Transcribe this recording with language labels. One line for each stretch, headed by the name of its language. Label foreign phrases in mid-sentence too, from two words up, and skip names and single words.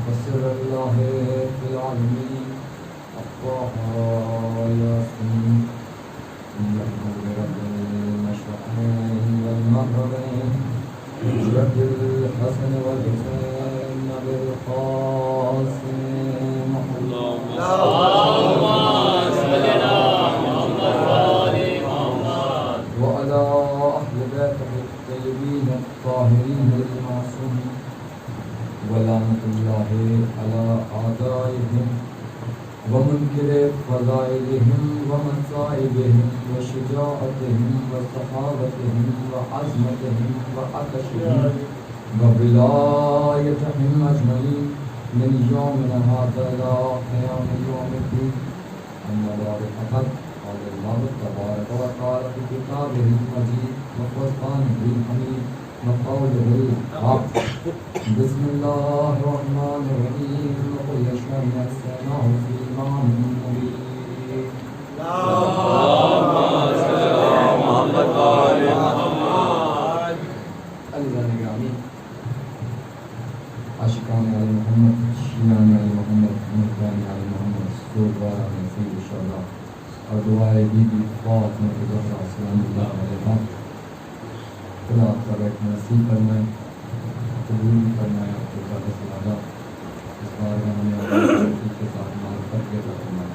Arabic: سر اللہ فی العالمین اقواها یاسین یحمد رب المشرقین والمغربین رب الحسن والحسین بالقاسم محمد وعلى أهل بيته الطيبين الطاهرين المعصومين ولعنة الله على أعدائهم ومنكر فضائلهم ومصائبهم وشجاعتهم وسخاوتهم وعزمتهم وعطشهم وولايتهم أجمعين من يومنا هذا إلى قيام يوم الدين. أما بعد فقد قال الله تبارك وتعالى في كتابه المجيد وفرقانه الحميد وقوله الحق بسم الله الرحمن الرحيم قل يشهد نفسه في إمام مبين. اللهم صل على محمد وآل محمد.
Urdu: عزیزان گرامی، عاشقان آل محمد، شیعان آل محمد، محبان آل محمد، سوگواران سید الشہداء اور دعائے بی بی فاطمہ الزہرا
Arabic: سلام اللہ علیہا،
Urdu: خدا آپ کا بیٹھنا نصیب فرمائے، قبول بھی فرمائے، آپ کو زیادہ سے زیادہ اس بارگاہ میں کے ساتھ معرفت کے عطا فرمائے.